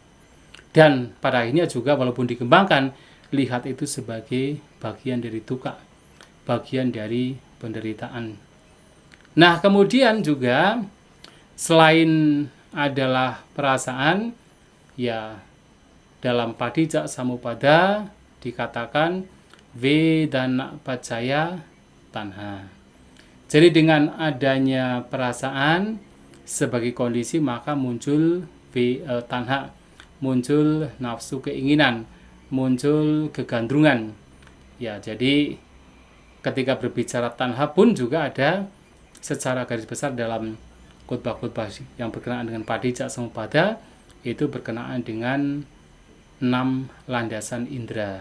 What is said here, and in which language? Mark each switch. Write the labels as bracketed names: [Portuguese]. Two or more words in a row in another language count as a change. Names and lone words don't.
[Indonesian] Dan pada akhirnya juga walaupun dikembangkan, lihat itu sebagai bagian dari dukkha, bagian dari penderitaan. Nah, kemudian juga selain adalah perasaan, ya dalam Padijja Samuppada dikatakan [Pali] vedana paccaya tanha. [Indonesian] Jadi dengan adanya perasaan sebagai kondisi, maka muncul tanha, muncul nafsu keinginan, muncul kegandrungan. Ya, jadi ketika berbicara tanha pun juga ada secara garis besar dalam khotbah-khotbah yang berkenaan dengan Padijja Samuppada, itu berkenaan dengan 6 landasan indera.